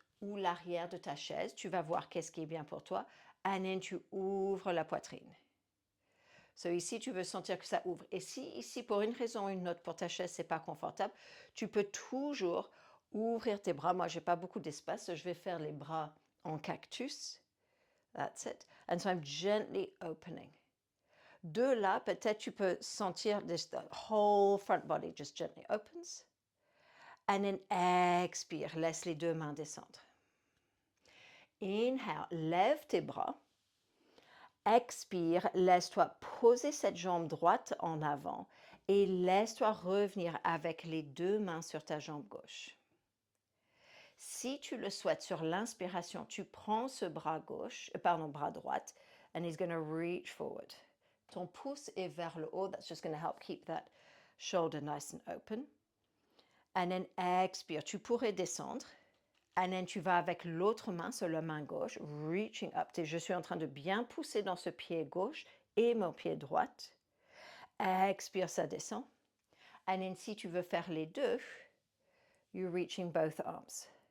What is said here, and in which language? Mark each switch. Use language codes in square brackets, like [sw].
[fr] ou l'arrière de ta chaise. Tu vas voir qu'est-ce qui est bien pour toi. [en] And then [fr] tu ouvres la poitrine. So ici, tu veux sentir que ça ouvre. Et si ici, pour une raison ou une autre, pour ta chaise, c'est pas confortable, tu peux toujours ouvrir tes bras. Moi, j'ai pas beaucoup d'espace, je vais faire les bras en cactus. [en] That's it. And so I'm gently opening. [fr] De là, peut-être tu peux sentir [en] the whole front body just gently opens. And then [fr] expire, laisse les deux mains descendre. Inhale, lève tes bras. Expire, laisse-toi poser cette jambe droite en avant et laisse-toi revenir avec les deux mains sur ta jambe gauche. Si tu le souhaites, sur l'inspiration, tu prends ce bras bras droite, [en] and he's going to reach forward. [fr] Ton pouce est vers le haut. [en] That's just going to help keep that shoulder nice and open. And then [fr] expire. Tu pourrais descendre. [en] And then [fr] tu vas avec l'autre main sur la main gauche, [en] reaching up. [fr] Je suis en train de bien pousser dans ce pied gauche et mon pied droite. Expire, ça descend. [en] And then [fr] si tu veux faire les deux, [en] you're reaching both arms.